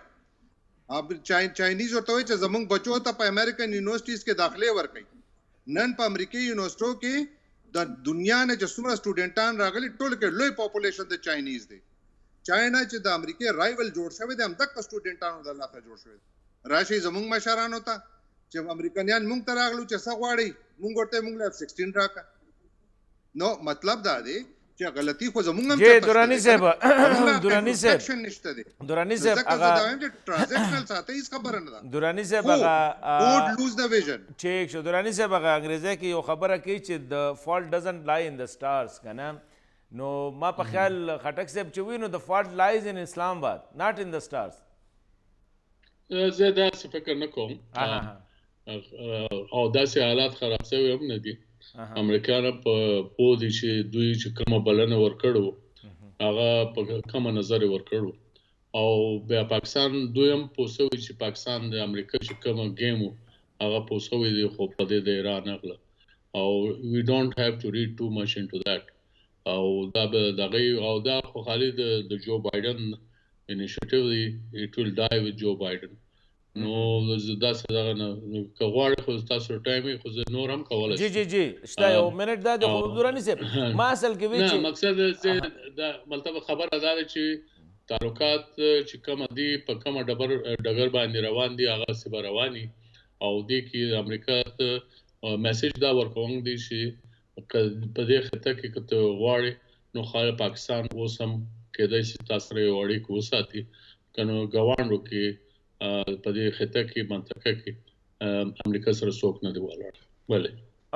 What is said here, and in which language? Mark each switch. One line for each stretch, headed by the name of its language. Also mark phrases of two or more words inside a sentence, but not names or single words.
Pashto: غواړئ چاینیز ورته وایي چې زموږ بچو ته په
English: American universities
Pashto: کې داخلې ورکوي نن په امریکایي یونیورسټو کې د دنیا نه چې څومره سټوډنټان راغلي ټول کې لوی پاپولیشن د چاینیز دی چاینا چې د امریکې رایول جوړ شوی دی همدغه سټوډنټانو د لاسه جوړ شوی دی راشي زموږ مشرانو ته چې امریکنیان مونږ ته راغلو چې څه غواړئ مونږ ورته مونږ له F-16 راکړه نو مطلب دا دی چې غلطي خو زموږ هم جی درانی صاحب درانی صاحب نشته دی درانی صاحب هغه ټرانزیکشنل ساتي هیڅ خبره نه ده درانی صاحب هغه
English: would lose the vision
Pashto: ٹھیک شو درانی صاحب هغه انګریزي کې یو خبره کوي چې
English: the fault doesn't lie in the stars
Pashto: کنه نو ما په خیال خټک صاحب چې وی نو
English: the fault lies in Islam Abad not in the stars
Pashto: زه داسې فکر نه کوم او داسې حالات خراب شوي هم نه دي امریکایان په پوه دي چې دوی چې کومه بلنه ورکړو هغه په کومه نظر ورکړو او بیا پاکستان دوی هم پوه شوي چې پاکستان د امریکا چې کومه ګیم و هغه پوه شوي دي خو په دې د ایران اغله او
English: we don't have to read too much into that
Pashto: او دا به دغه او دا خو خالي د جو بایدن initiative دی
English: it will die with Joe Biden
Pashto: نو دا څه نه که غواړئ خو تاسو ټایم خو زه نور هم کولی جی جی جی شته یو منټ دا د دراني صاحب ما اصل کې وی نه چې مقصد دا مطلب خبره دا ده چې تعلقات چې کوم دي په کومه ډګر باندې روان دي هغه سبا رواني او دې کې امریکا ته میسج دا ورکوم دي چې په دې خطه کې که ته غواړې نو خاله پاکستان اوس هم کېدای شي تاسو سره یو اړیکه وساتي که نو ګاونډو کې په دې خطه کې منطقه کې امریکا سره څوک نه دی ولاړ ولې